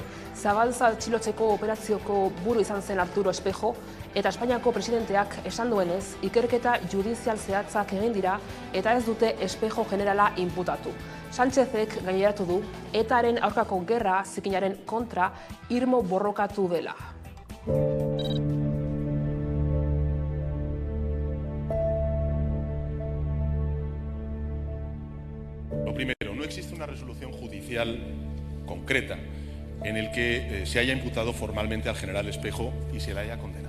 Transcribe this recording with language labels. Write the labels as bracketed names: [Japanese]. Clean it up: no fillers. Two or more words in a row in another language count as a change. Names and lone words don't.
[Basque] Zabalza atxilotzeko operazioko buru izan zen Arturo Espejo, eta Espainiako presidenteak esan duenez, ikerketa judizial zehatzak egin dira eta ez dute Espejo Generala inputatu. Sánchezek gaineratu du, ETAren aurkako gerra zikinaren kontra irmo borrokatu dela. [Spanish] Lo primero, no existe una resolución judicial concreta en el que se haya imputado formalmente al general Espejo y se le haya condenado.